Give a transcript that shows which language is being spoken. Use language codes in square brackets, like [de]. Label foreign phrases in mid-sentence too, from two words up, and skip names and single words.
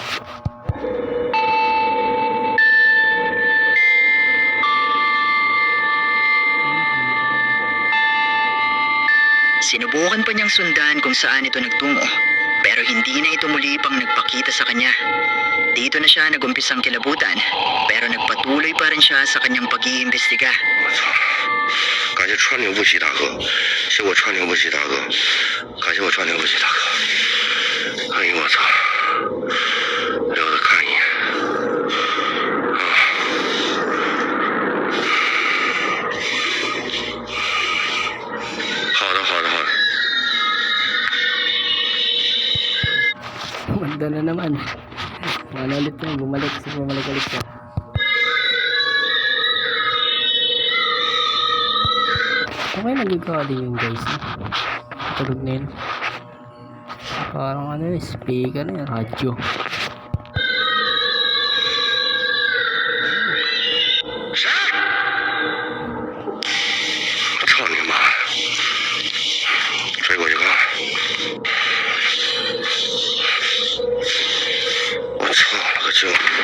[tl] Sinubukan pa niyang sundan kung saan ito nagtungo, pero hindi na ito muli pang nagpakita sa kanya. Dito na siya nagumpisang kilabutan, pero nagpatuloy pa rin siya sa kanyang pag-iimbestiga. [zh] 我操！感谢川流不息大哥，谢我川流不息大哥，感谢我川流不息大哥。哎呦我操！留着看一眼。啊！好的好的好的。 [tl] Manda na naman. Ano ulit na, bumalik ulit siya. Okay, nagagawa din yun guys. Tulog na yun. Parang ano yun, speaker na yun, radyo. [zh] 我操你妈！追过去看。我操了个这！